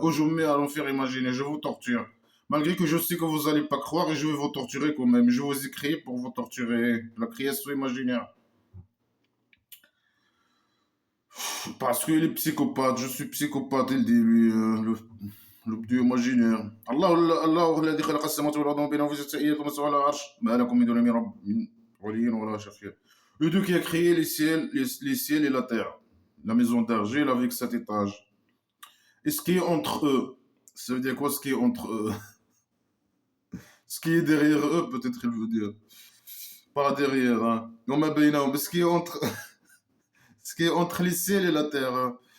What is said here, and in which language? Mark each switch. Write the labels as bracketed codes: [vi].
[fr] Oh, je vous mets à l'enfer imaginaire, je vous torture. Malgré que je sais que vous n'allez pas croire et je vais vous torturer quand même. Je vous ai créé pour vous torturer. La création imaginaire. Parce qu'il est psychopathe, je suis psychopathe dès le début. Le dieu imaginaire. [ar] Allah الذي خلق السماوات والأرض وما بينهما في ستة أيام ثم استوى على العرش ما لكم من دونه من ولي ولا شفيع. [fr] Le Dieu qui a créé les ciels et la terre, la maison d'argile avec 7 étages. Et ce qui est entre eux, ça veut dire quoi ce qui est entre eux? Ce qui est derrière eux, peut-être il veut dire. Pas derrière, hein. Mais ce qui est entre les ciels et la terre, hein.